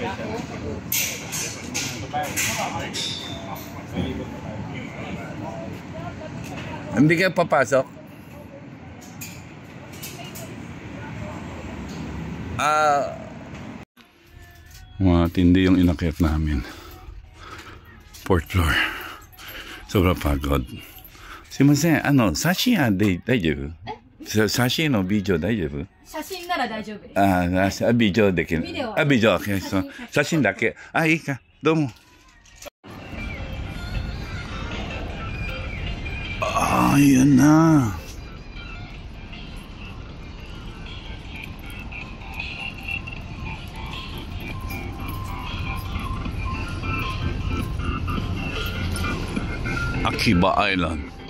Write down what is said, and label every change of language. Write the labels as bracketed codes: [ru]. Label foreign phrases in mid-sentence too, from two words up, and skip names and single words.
[tl] Hindi kayo papasok? Mga tindi yung inakyat namin. 4th floor. Sobrang pagod. [ja] すみません、さし大丈夫? さしのビデオ大丈夫? 写真なら大丈夫です。ビデオできる。ビデオはビデオ、写真だけ。いいか。どうも。 [tl] Ayan na. [ja] Akiba Island.